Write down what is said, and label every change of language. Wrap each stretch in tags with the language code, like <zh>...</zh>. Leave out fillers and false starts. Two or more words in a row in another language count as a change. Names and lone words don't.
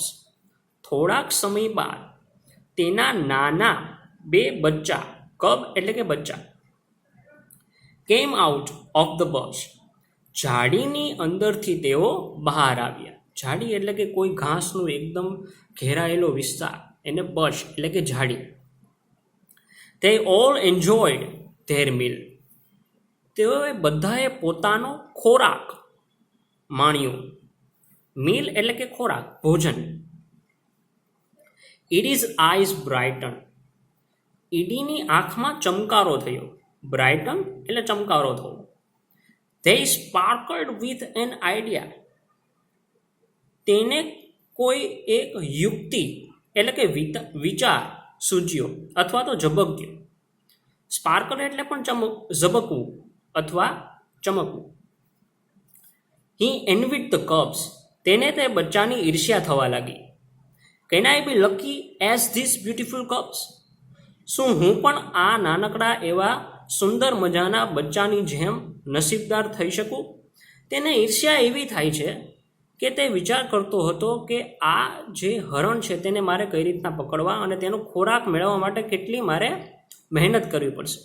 <gu>થોડાક સમય બાદ તેના નાના 2 બચ્ચા, કબ એટલે કે બચ્ચા,</gu> <en>came out of the bush.</en> <gu>ઝાડીની અંદરથી તેઓ બહાર આવ્યા. ઝાડી એટલે કે કોઈ ઘાસનું એકદમ ઘેરાયેલો વિસ્તાર, એને બશ એટલે કે ઝાડી.</gu> <en>They all enjoyed their meal.</en> <gu>તેઓએ બધાએ પોતાનો ખોરાક માણ્યો. મીલ એટલે કે ખોરાક, ભોજન.</gu> <en>Idi's eyes brightened.</en> <gu>ઈડીની આંખમાં ચમકારો થયો. બ્રાઇટન એટલે ચમકારો થવો.</gu> <en>They sparkled with an idea.</en> <gu>તેને કોઈ એક યુક્તિ એટલે કે વિચાર સૂચ્યો અથવા તો ઝબક્યો. સ્પાર્કલ એટલે પણ ઝબકવું અથવા ચમકવું.</gu> <en>He envied the cubs.</en> <gu>તેને તે બચ્ચાની ઈર્ષ્યા થવા લાગી.</gu> <en>Can I be lucky as these beautiful cubs?</en> <gu>શું હું પણ આ નાનકડા એવા સુંદર મજાના બચ્ચાની જેમ નસીબદાર થઈ શકું? તેને ઈર્ષ્યા એવી થાય છે કે તે વિચાર કરતો હતો કે આ જે હરણ છે તેને મારે કઈ રીતના પકડવા અને તેનો ખોરાક મેળવવા માટે કેટલી મારે મહેનત કરવી પડશે.</gu>